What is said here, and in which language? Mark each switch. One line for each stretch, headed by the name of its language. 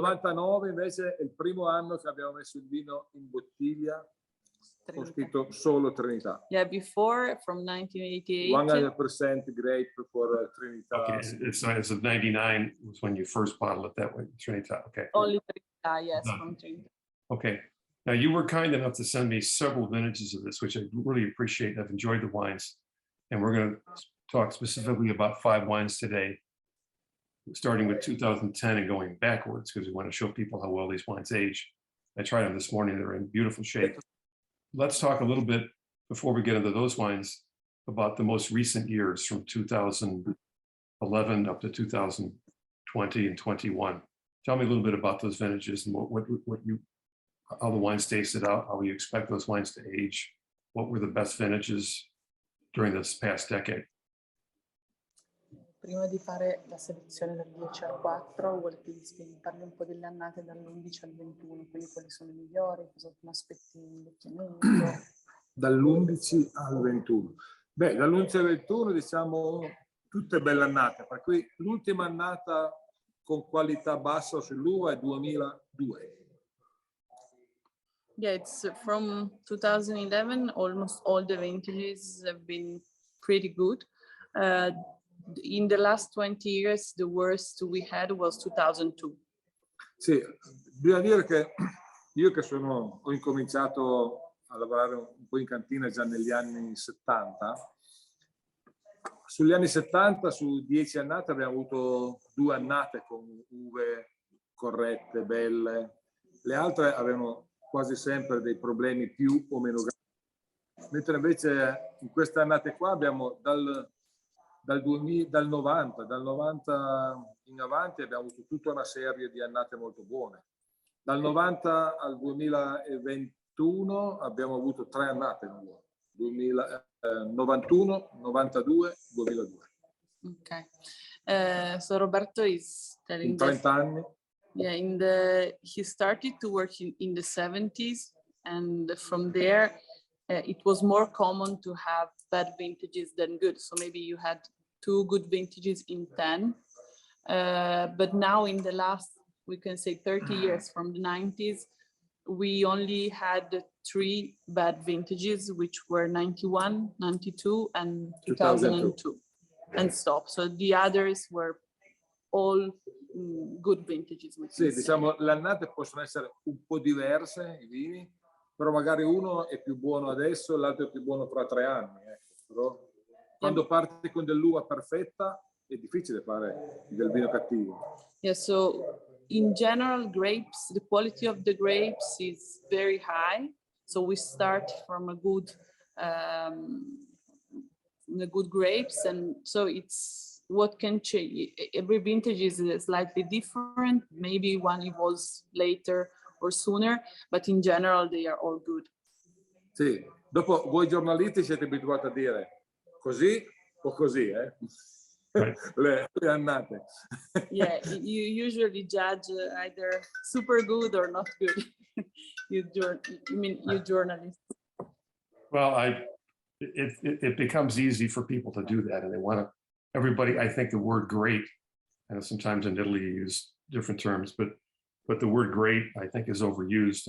Italian: 99 invece è il primo anno che abbiamo messo il vino in bottiglia con scritto solo Trinità.
English: Yeah, before from 1988. 100% grape for Trinità. Okay, so as of 99 was when you first bottled it that way, Trinità, okay. Only Trinità, yes, Done. from Trinità. Okay, now you were kind enough to send me several vintages of this, which I really appreciate. I've enjoyed the wines. And we're going to talk specifically about 5 wines today, starting with 2010 and going backwards, because we want to show people how well these wines age. I tried them this morning, they're in beautiful shape. Let's talk a little bit, before we get into those wines, about the most recent years from 2011 up to 2020 and 21. Tell me a little bit about those vintages and how the wines tasted out, how you expect those wines to age, what were the best vintages during this past decade.
Italian: Prima di fare la selezione dal 10 al 4, vuole che vi parli un po' delle annate dall'11 al 21, quindi quali sono i migliori, cosa ti aspetti in invecchiamento? Dall'11 al 21. Beh, dall'11 al 21 diciamo tutte belle annate, per cui l'ultima annata con qualità bassa sull'uva è 2002.
English: Yeah, it's from 2011, almost all the vintages have been pretty good. In the last 20 years, the worst we had was 2002.
Italian: Sì, bisogna dire che io che ho incominciato a lavorare un po' in cantina già negli anni 70, sugli anni 70, su 10 annate abbiamo avuto 2 annate con uve corrette, belle, le altre avevano quasi sempre dei problemi più o meno gravi, mentre invece in queste annate qua abbiamo dal 90 in avanti abbiamo avuto tutta una serie di annate molto buone. Dal 90 al 2021 abbiamo avuto 3 annate nuove, 91, 92, 2002.
English: Okay. So Roberto is telling
Italian: In 30 anni.
English: Yeah, he started to work in the 70s, and from there it was more common to have bad vintages than good. So maybe you had 2 good vintages in 10, but now in the last, we can say 30 years from the 90s, we only had 3 bad vintages, which were 91, 92, and 2002, and stop. So the others were all good vintages.
Italian: Sì, diciamo le annate possono essere un po' diverse, i vini, però magari uno è più buono adesso, l'altro è più buono fra 3 anni. Però quando parti con dell'uva perfetta è difficile fare del vino cattivo.
English: Yeah, so in general, grapes, the quality of the grapes is very high. So we start from a good grapes, and so it's what can change. Every vintage is slightly different. Maybe one evolves later or sooner, but in general they are all good.
Italian: Sì, dopo voi giornalisti siete abituati a dire così o così, eh? le annate.
English: Yeah, you usually judge either super good or not good. you journalists. Well, it becomes easy for people to do that, and they want to. Everybody, I think the word great, and sometimes in Italy you use different terms, but the word great, I think, is overused.